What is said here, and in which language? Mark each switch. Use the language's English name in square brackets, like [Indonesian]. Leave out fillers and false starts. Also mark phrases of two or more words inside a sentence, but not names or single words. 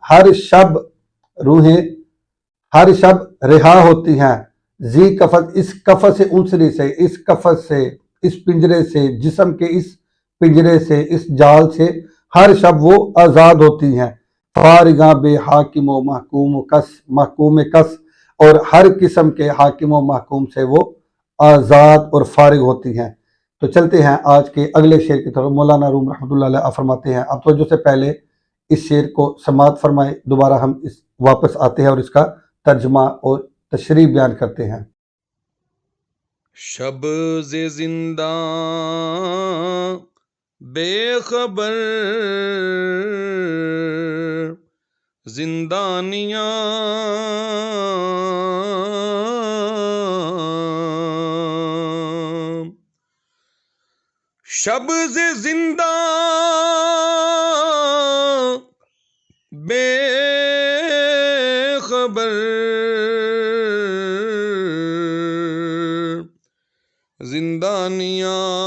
[Urdu] ہر شب رہا ہوتی ہیں، [Persian] زی کفس، [Urdu] اس کفس انسری سے، اس کفس سے، اس پنجرے سے، جسم کے اس پنجرے سے، اس جال سے ہر شب وہ آزاد ہوتی ہیں، [Persian] فارغاں بے حاکم و محکوم کس، [Urdu] اور ہر قسم کے حاکم و محکوم سے وہ آزاد اور فارغ ہوتی ہیں۔ تو چلتے ہیں آج کے اگلے شعر کی طرف۔ مولانا روم [Arabic] رحمۃ اللہ علیہ [Urdu] فرماتے ہیں، اب توجہ سے پہلے اس شعر کو سماعت فرمائے، دوبارہ ہم واپس آتے ہیں اور اس کا ترجمہ اور تشریح بیان کرتے ہیں۔ [Persian] شب ز زنداں بے خبر زندانیاں شب ز زنداں بے خبر زندانیاں